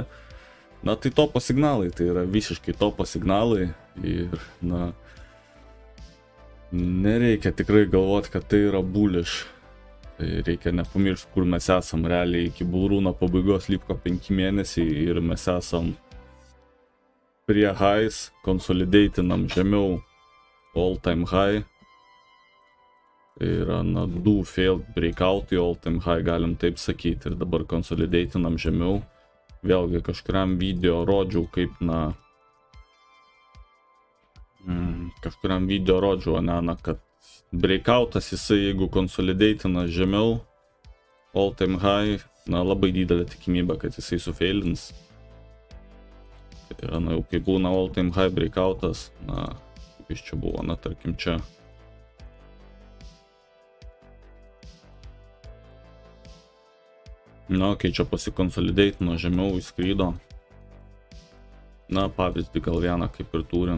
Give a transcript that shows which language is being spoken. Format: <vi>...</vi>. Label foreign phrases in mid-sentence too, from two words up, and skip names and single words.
<lt>Na, tai topo signalai, tai yra visiškai topo signalai ir, na, nereikia tikrai galvoti, kad tai yra bullish. Tai reikia nepamiršti, kur mes esam. Realiai iki bullruno pabaigos liko 5 mėnesiai ir mes esam prie highs, konsolidatinam žemiau</lt> <en>all time high.</en> <lt>Tai yra, na, 2</lt> <en>failed breakout</en> <lt>į</lt> <en>all time high,</en> <lt>galim taip sakyti, ir dabar konsolidatinam žemiau. Vėlgi kažkuriam video rodžiau, kaip, na, kad breakoutas jisai, jeigu konsolidatina žemiau</lt> <en>all time high,</en> <lt>na, labai didelė tikimybė, kad jisai sufailins. Tai yra, na, jau kai būna</lt> <en>all time high</en> <lt>breakoutas, na, kaip jis čia buvo, na, tarkim čia. Na, kai čia pasikonsolidatino žemiau, įskrydo. Na, pavyzdį gal vieną kaip ir turim.</lt>